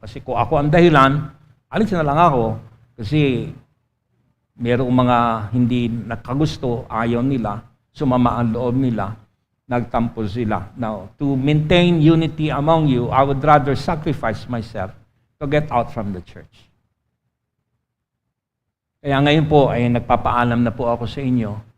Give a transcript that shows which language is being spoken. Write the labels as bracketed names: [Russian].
[Filipino] Kasi kung ako ang dahilan, alis na lang ako kasi mayroong mga hindi nakagusto, ayaw nila, sumama ang loob nila, nagtampo sila. [English] Now, to maintain unity among you, I would rather sacrifice myself to get out from the church. [Filipino] Kaya ngayon po ay nagpapaalam na po ako sa inyo.